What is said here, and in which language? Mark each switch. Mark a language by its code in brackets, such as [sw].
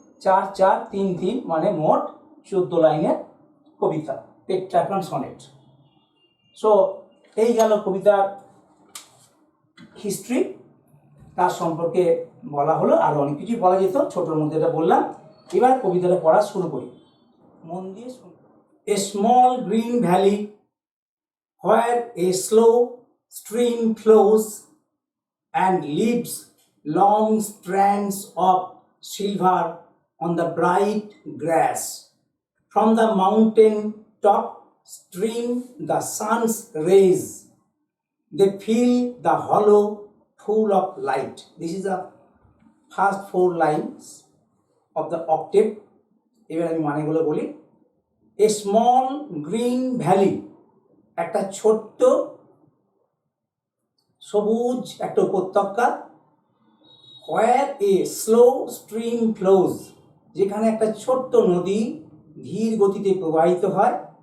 [bn] 4-4-3-3 মানে মোট 14 লাইনের কবিতা, পেট্রার্কান সনেট। সো এই গেল কবিতার হিস্ট্রি। তার সম্পর্কে বলা হলো। আর অনেক কিছুই বলা যেত, ছোটোর মধ্যে এটা বললাম। এবার কবিতাটা পড়া শুরু করি, মন দিয়ে শুনুন। [en] A small green valley where a slow stream flows and leaves long strands of silver on the bright grass. From the mountain top stream the sun's rays. They fill the hollow full of light. This is the first 4 lines of the octave. [bn] এবার আমি মানেগুলো বলি। [en] A small green valley, [bn] একটা ছোট্ট সবুজ একটা উপত্যকা। [en] where a slow stream flows, [bn] যেখানে একটা ছোট্ট নদী ধীর গতিতে প্রবাহিত হয়।